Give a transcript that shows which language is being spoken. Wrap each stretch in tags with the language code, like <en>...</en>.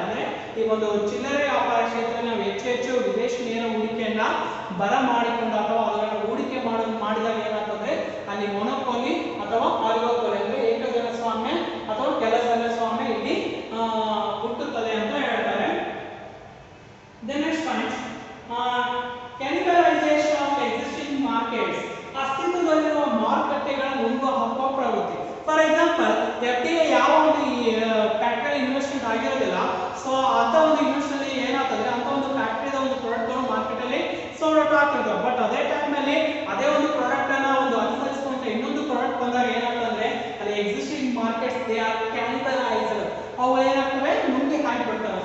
<kn>ಅಂದ್ರೆ ಈ ಒಂದು ಚಿಲ್ಲರೆ ವ್ಯಾಪಾರ ಕ್ಷೇತ್ರದಲ್ಲಿ ನಾವು ಹೆಚ್ಚು ವಿದೇಶಿ ನೇರ ಹೂಡಿಕೆಯನ್ನ ಬರಮಾಡಿಕೊಂಡು ಅಥವಾ ಅದನ್ನು ಹೂಡಿಕೆ ಮಾಡಿದಾಗ ಏನಾಗ್ತದೆ ಅಲ್ಲಿ ಮೊನೋಪೊಲಿ ಅಥವಾ ಆಲಿಗೋಪೊಲಿ ಅಂದ್ರೆ ಏಕಜನ ಸ್ವಾಮ್ಯ ಅಥವಾ ಕೆಲಜನ ಸ್ವಾಮ್ಯ ಇಲ್ಲಿ ಹುಟ್ಟುತ್ತದೆ ಅಂತ ಹೇಳ್ತಾರೆ.</kn> <en>Then next point, cannibalization of existing markets.</en> <kn>ಅಸ್ತಿತ್ವದಲ್ಲಿರುವ ಮಾರುಕಟ್ಟೆಗಳನ್ನು ನುಂಗುವ ಹಕ್ಕುವ ಪ್ರವೃತ್ತಿ. ಫಾರ್ ಎಕ್ಸಾಂಪಲ್ FDI ಯಾವ ಒಂದು ಫ್ಯಾಕ್ಟರಿ ಇನ್ವೆಸ್ಟ್ಮೆಂಟ್ ಆಗಿರೋದಿಲ್ಲ. ಸೊ ಅಂತ ಒಂದು ಇನ್ವೆಸ್ಟ್ಮೆಂಟ್ ಏನಾಗ್ತದೆ ಅಂತ ಒಂದು ಫ್ಯಾಕ್ಟರಿದ ಒಂದು ಪ್ರಾಡಕ್ಟ್ ಮಾರ್ಕೆಟ್ ಅಲ್ಲಿ ಸೋಲ್ಡ್ ಆಗ್ತಿರ್ತವೆ. ಬಟ್ ಅದೇ ಟೈಮ್ ಅಲ್ಲಿ ಅದೇ ಒಂದು ಪ್ರಾಡಕ್ಟ್ ಅನ್ನ ಒಂದು ಅನುಸರಿಸಿಕೊಂಡ್ರೆ ಇನ್ನೊಂದು ಪ್ರಾಡಕ್ಟ್ ಬಂದಾಗ ಏನಾಗ್ತದೆ ಅಲ್ಲಿ</kn> <en>existing markets they are cannibalised,</en> <kn>ಅವು ಏನಾಗ್ತವೆ ನುಂಗಿ ಹಾಕಿಬಿಡ್ತವೆ.</kn>